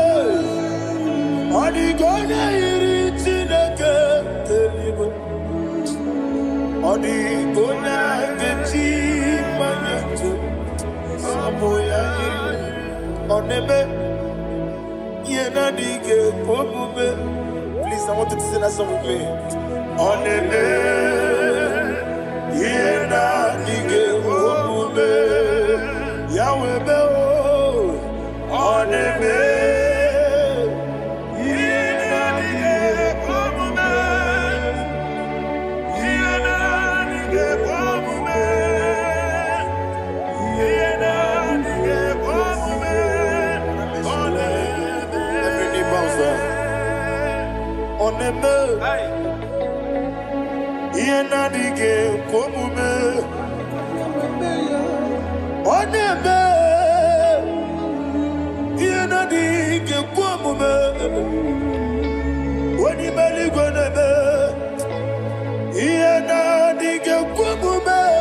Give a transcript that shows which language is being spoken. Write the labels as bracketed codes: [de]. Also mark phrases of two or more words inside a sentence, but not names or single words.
[ig] Ọ dịka onye yiri Chineke eluigwe. Ọ dịka onye ga-eji mmanya ntụ sabụ ya yiri. Ọ na-eme ihe na-adịghị ekwe omume. [en] Please, I want you to sing that song with me. [ig] Ọ na-eme ihe na-adịghị ekwe omume. Ya wee mee o. Ọ na-eme ihe na-adịghị ekwe omume. Ihe na-adịghị ekwe omume. Ihe na-adịghị ekwe omume. Ọ na-eme. [en] Every knee bows down. [ig] Ọ na-eme ihe na-adịghị ekwe omume. Ọ na-eme ihe na-adịghị ekwe omume. Onye eluigwe na-eme ihe na-adịghị ekwe omume.